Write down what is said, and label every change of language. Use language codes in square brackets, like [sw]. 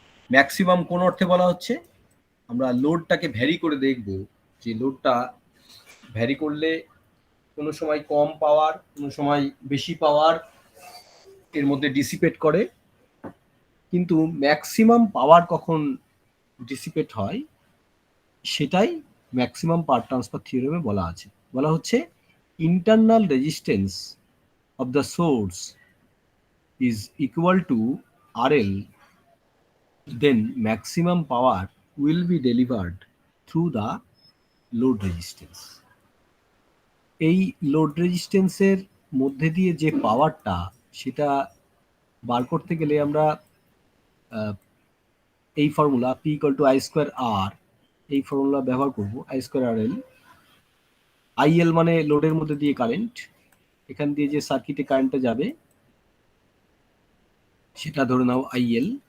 [bn] Maximum কোন অর্থে বলা হচ্ছে, আমরা লোডটাকে ভ্যারি করে দেখব যে লোডটা ভ্যারি করলে কোনো সময় কম পাওয়ার, কোনো সময় বেশি পাওয়ার এর মধ্যে ডিসিপেট করে, কিন্তু ম্যাক্সিমাম পাওয়ার কখন ডিসিপেট হয় সেটাই ম্যাক্সিমাম পাওয়ার ট্রান্সফার থিওরেমে বলা আছে। বলা হচ্ছে [en] Internal resistance of the source is equal to RL, then maximum power will be delivered through the load resistance. [bn] এই লোড রেজিস্ট্যান্সের মধ্যে দিয়ে যে পাওয়ারটা সেটা বার করতে গেলে আমরা এই formula P equal to I²R এই ফর্মুলা ব্যবহার করব, I²RL। IL মানে লোডের মধ্যে দিয়ে কারেন্ট, এখান দিয়ে যে সার্কিটে কারেন্টটা যাবে সেটা ধরে নাও IL।